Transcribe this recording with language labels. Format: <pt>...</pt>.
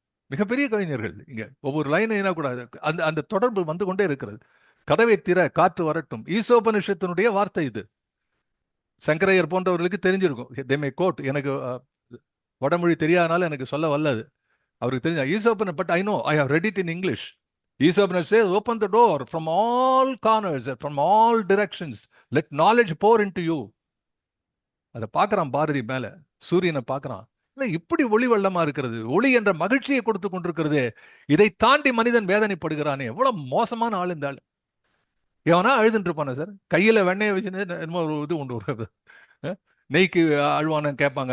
<ta>மிகப்பெரிய கவிஞர்கள் இங்க, ஒவ்வொரு லைன் என்ன கூடாது, அந்த அந்த தொடர்பு வந்து கொண்டே இருக்கிறது. கதவை திற காற்று வரட்டும், ஈசோபனிஷத்தினுடைய வார்த்தை இது. சங்கரையர் போன்றவர்களுக்கு தெரிஞ்சிருக்கும். தே மே கோட், எனக்கு வடமொழி தெரியாதனால எனக்கு சொல்ல வல்லது, அவருக்கு தெரிஞ்ச ஈசோபன்.</ta> <en>But I know, I have read it in English. Aesopus says, open the door from all corners, from all directions. Let knowledge pour into you.</en> <ta>அதை பார்க்கறான் பாரதி மேல, சூரியனை பார்க்கறான். இப்படி ஒளி வெள்ளமா இருக்கிறது, ஒளி என்ற மகிழ்ச்சியை கொடுத்து கொண்டிருக்கிறது. இதை தாண்டி மனிதன் வேதனைப்படுகிறானே, எவ்வளவு மோசமான ஆள் இந்த ஆள். எவனா அழுதுட்டு இருப்பானே சார், கையில வெண்ணையை வச்சுன்னு என்னமோ ஒரு இது உண்டு, ஒரு நெய்க்கு அழுவானு கேட்பாங்க.</ta>